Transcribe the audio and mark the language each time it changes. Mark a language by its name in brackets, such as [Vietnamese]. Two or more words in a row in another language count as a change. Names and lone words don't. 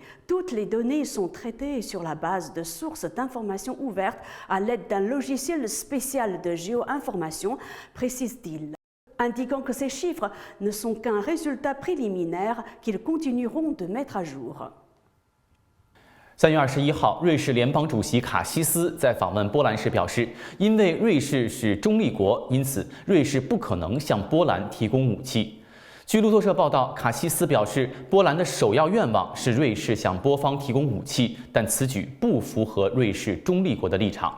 [French] Toutes les données sont traitées sur la base de sources d'informations ouvertes à l'aide d'un logiciel spécial de géo-information, précise-t-il, indiquant que ces chiffres ne sont qu'un résultat préliminaire qu'ils continueront de mettre à jour. [Chinese] 3 月21号，瑞士联邦主席卡西斯在访问波兰时表示，因为瑞士是中立国，因此瑞士不可能向波兰提供武器。据路透社报道，卡西斯表示，波兰的首要愿望是瑞士向波方提供武器，但此举不符合瑞士中立国的立场。